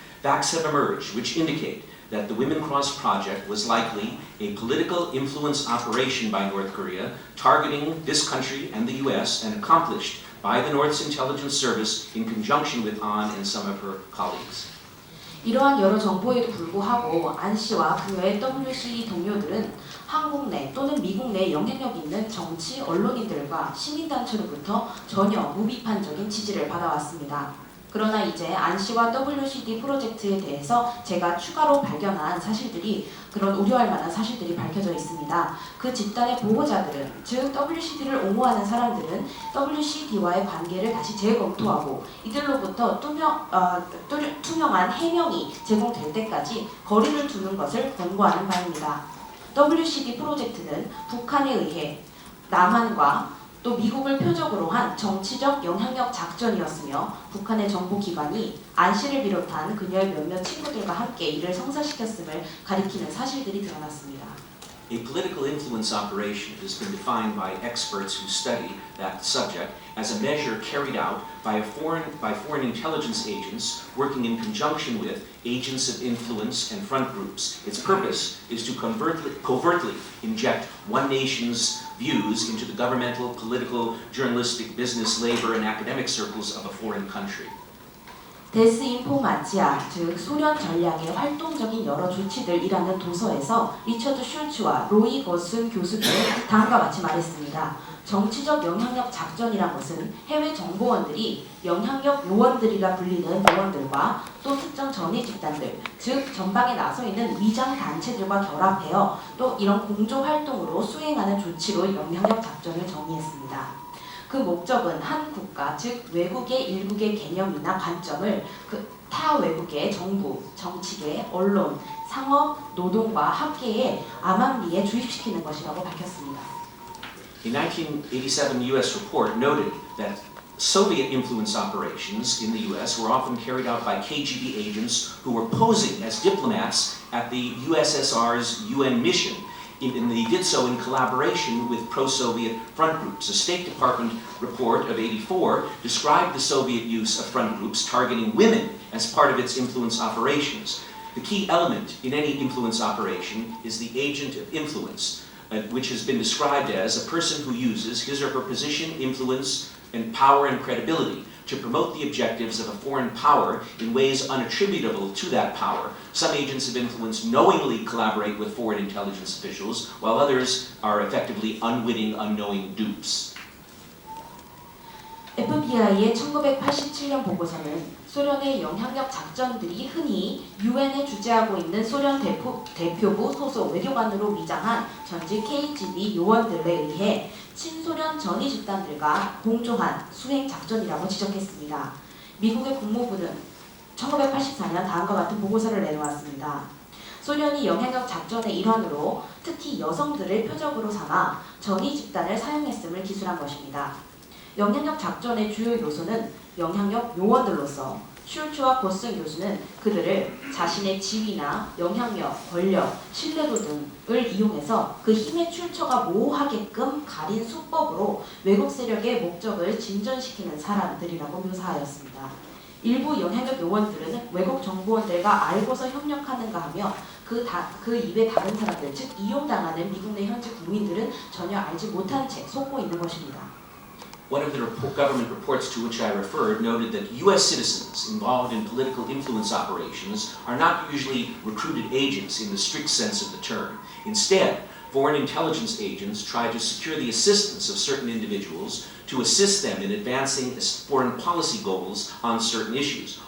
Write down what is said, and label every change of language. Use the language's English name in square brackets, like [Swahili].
[English] Facts have emerged which indicate that the Women Cross project was likely a political influence operation by North Korea targeting this country and the US and accomplished by the North's intelligence service in conjunction with An and some of her colleagues. [Korean] 이러한 여러 정보에도 불구하고 안 씨와 그녀의 WC 동료들은 한국 내 또는 미국 내 영향력 있는 정치 언론인들과 시민단체로부터 전혀 무비판적인 지지를 받아왔습니다. 그러나 이제 안 씨와 WCD 프로젝트에 대해서 제가 추가로 발견한 사실들이 그런 우려할 만한 사실들이 밝혀져 있습니다. 그 집단의 보호자들은 즉 WCD를 옹호하는 사람들은 WCD와의 관계를 다시 재검토하고 이들로부터 투명한 해명이 제공될 때까지 거리를 두는 것을 권고하는 바입니다. WCD 프로젝트는 북한에 의해 남한과 또 미국을 표적으로 한 정치적 영향력 작전이었으며 북한의 정보기관이 안 씨를 비롯한 그녀의 몇몇 친구들과 함께 이를 성사시켰음을 가리키는 사실들이 드러났습니다. [English] A political influence operation has been defined by experts who study that subject as a measure carried out by foreign intelligence agents working in conjunction with agents of influence and front groups. Its purpose is to covertly inject one nation's views into the governmental, political, journalistic, business, labor, and academic circles of a foreign country. [Korean] 데스인포마치아, 즉 소련 전략의 활동적인 여러 조치들이라는 도서에서 리처드 슐츠와 로이 거슨 교수들은 다음과 같이 말했습니다. 정치적 영향력 작전이란 것은 해외 정보원들이 영향력 요원들이라 불리는 요원들과 또 특정 전위 집단들, 즉 전방에 나서 있는 위장 단체들과 결합하여 또 이런 공조 활동으로 수행하는 조치로 영향력 작전을 정의했습니다. 그 목적은 한 국가, 즉 외국의 일국의 개념이나 관점을 타 외국의 정부, 정치계, 언론, 상업, 노동과 학계의 암암리에 주입시키는 것이라고 밝혔습니다. [English] A 1987 U.S. report noted that Soviet influence operations in the U.S. were often carried out by KGB agents who were posing as diplomats at the USSR's UN mission. And they did so in collaboration with pro-Soviet front groups. A State Department report of '84 described the Soviet use of front groups targeting women as part of its influence operations. The key element in any influence operation is the agent of influence, which has been described as a person who uses his or her position, influence, and power and credibility to promote the objectives of a foreign power in ways unattributable to that power. Some agents of influence knowingly collaborate with foreign intelligence officials, while others are effectively unwitting, unknowing dupes. [Korean] FBI의 1987년 보고서는 소련의 영향력 작전들이 흔히 유엔에 주재하고 있는 소련 대표부 소속 외교관으로 위장한 전직 KGB 요원들에 의해 친소련 전위 집단들과 공조한 수행 작전이라고 지적했습니다. 미국의 국무부는 1984년 다음과 같은 보고서를 내놓았습니다. 소련이 영향력 작전의 일환으로 특히 여성들을 표적으로 삼아 전위 집단을 사용했음을 기술한 것입니다. 영향력 작전의 주요 요소는 영향력 요원들로서 슐츠와 고슨 교수는 그들을 자신의 지위나 영향력, 권력, 신뢰도 등을 이용해서 그 힘의 출처가 모호하게끔 가린 수법으로 외국 세력의 목적을 진전시키는 사람들이라고 묘사하였습니다. 일부 영향력 요원들은 외국 정보원들과 알고서 협력하는가 하며 그 이외 다른 사람들, 즉 이용당하는 미국 내 현지 국민들은 전혀 알지 못한 채 속고 있는 것입니다. [English] One of the government reports to which I referred noted that U.S. citizens involved in political influence operations are not usually recruited agents in the strict sense of the term. Instead, foreign intelligence agents try to secure the assistance of certain individuals to assist them in advancing foreign policy goals on certain issues.